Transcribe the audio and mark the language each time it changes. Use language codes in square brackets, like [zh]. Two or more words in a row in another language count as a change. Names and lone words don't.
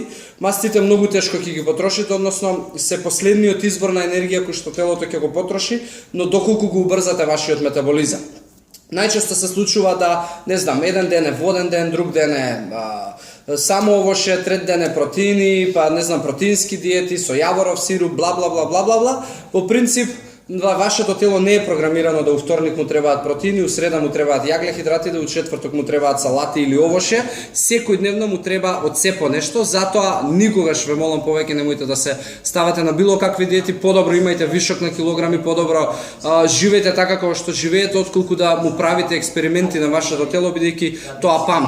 [mk] Мастите многу тешко ќе ги потрошите, односно се последниот извор на енергија кој што телото ќе го потроши, но доколку го убрзате вашиот метаболизам. Најчесто се случува да, не знам, еден ден е воден ден, друг ден е само овоше, трет ден е протеини, па не знам, протеински диети со јаворов сируп, бла бла бла бла бла бла. Во принцип вашето тело не е програмирано да у вторник му требаат протеини, у среда му требаат јаглехидрати, да у четврток му требаат салати или овоше. Секојдневно му треба од се по нешто, затоа никогаш ве молам повеќе немојте да се ставате на било какви диети, подобро имајте вишок на килограми, подобро живеете така како што живеете, отколку да му правите експерименти на вашето тело, бидејќи тоа памти.